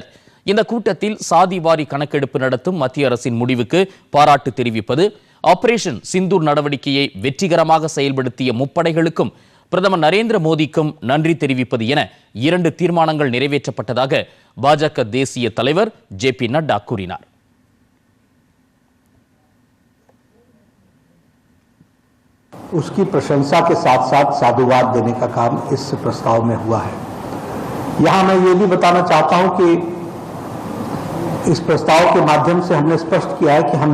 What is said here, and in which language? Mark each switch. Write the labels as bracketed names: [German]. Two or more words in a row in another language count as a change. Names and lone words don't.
[Tamil] இந்த கூட்டத்தில் சாதிவாரி கணக்கெடுப்பு நடத்தும் மத்திய அரசின் முடிவுக்கு பாராட்டு தெரிவிப்பது, ஆபரேஷன் சிந்தூர் நடவடிக்கையை வெற்றிகரமாக செயல்படுத்திய முப்படைகளுக்கும் பிரதமர் நரேந்திர மோடிக்கும் நன்றி தெரிவிப்பது என 2 தீர்மானங்கள் நிறைவேற்றப்பட்டதாக பாஜக தேசிய தலைவர் ஜே.பி. நட்டா கூறினார். [Hindi] उसकी प्रशंसा के साथ साथ साधुवाद देने का काम इस प्रस्ताव में हुआ है। यहां मैं ये भी बताना चाहता हूं कि इस प्रस्ताव के माध्यम से हमने स्पष्ट किया है कि हम